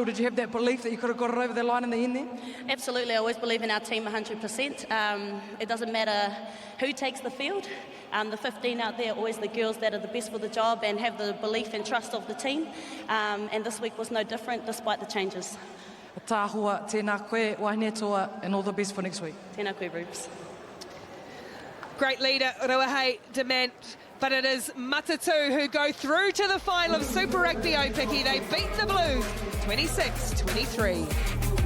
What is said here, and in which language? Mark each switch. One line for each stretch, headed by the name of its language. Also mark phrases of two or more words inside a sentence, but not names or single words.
English: Did you have that belief that you could have got it over the line in the end there? Absolutely, I always believe in our team 100%. It doesn't matter who takes the field. The 15 out there are always the girls that are the best for the job and have the belief and trust of the team. And this week was no different despite the changes.
Māori: Tāhua, tēnā koe, wahine toa,
English: and all the best for next week.
Māori: Tēnā koe, Rubes.
English: Great leader, Ruahei Dement. But it is Matatu who go through to the final of Super Rugby Aupiki. They beat the Blues 26-23.